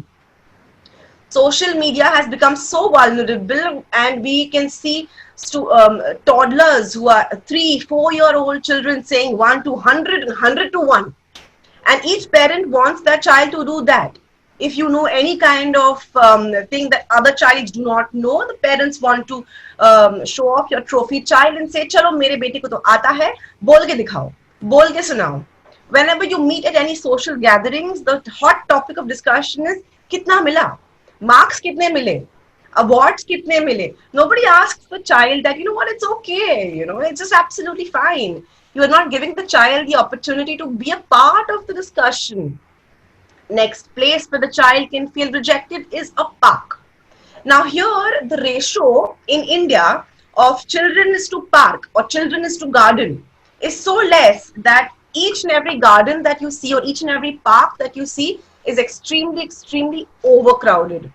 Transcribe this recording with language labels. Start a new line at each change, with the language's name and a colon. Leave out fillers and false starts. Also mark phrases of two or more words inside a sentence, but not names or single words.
English: Social media has become so vulnerable, and we can see toddlers who are 3-4-year-old children saying 1 to 100, 100 to 1. And each parent wants their child to do that. If you know any kind of thing that other childs do not know, the parents want to show off your trophy child and say,
Hindi: चलो, मेरे बेटी को तो आता है, बोल के दिखाओ, बोल के सुनाओ.
English: Whenever you meet at any social gatherings, the hot topic of discussion is,
Hindi: कितना मिला? Marks kitne mile? Awards kitne mile?
English: Nobody asks the child that, you know what, it's okay, you know, it's just absolutely fine. You are not giving the child the opportunity to be a part of the discussion. Next place where the child can feel rejected is a park. Now, here the ratio in India of children is to park or children is to garden is so less that each and every garden that you see or each and every park that you see is extremely, extremely overcrowded.